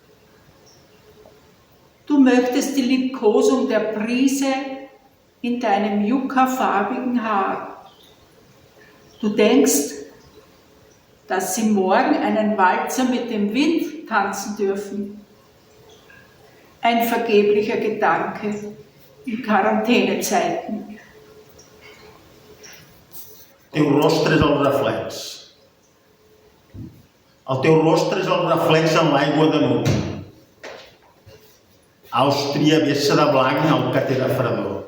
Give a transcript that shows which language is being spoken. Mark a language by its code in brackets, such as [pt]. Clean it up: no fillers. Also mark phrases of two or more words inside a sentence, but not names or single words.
[de] Du möchtest die Liebkosung der Brise in deinem yucca-farbigen Haar. Du denkst, dass sie morgen einen Walzer mit dem Wind tanzen dürfen. Ein vergeblicher Gedanke in Quarantänezeiten. [ca] El teu rostre és el reflex. El teu rostre és el reflex en l'aigua de nuc. Àustria vessa de blanc el que té de fredor.